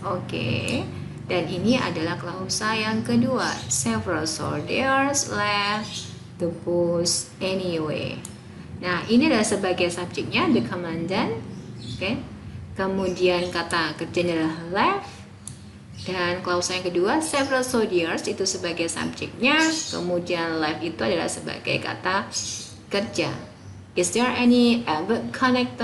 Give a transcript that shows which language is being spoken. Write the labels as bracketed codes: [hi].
[id] Oke, dan ini adalah klausa yang kedua. [en] Several soldiers left the post anyway. [id] Nah, ini adalah sebagai subjeknya, [en] the commandant. [id] Oke. Kemudian kata kerjanya adalah left, dan klausa yang kedua [en] several soldiers [id] itu sebagai subjeknya, kemudian left itu adalah sebagai kata kerja. [en] Is there any adverb connector?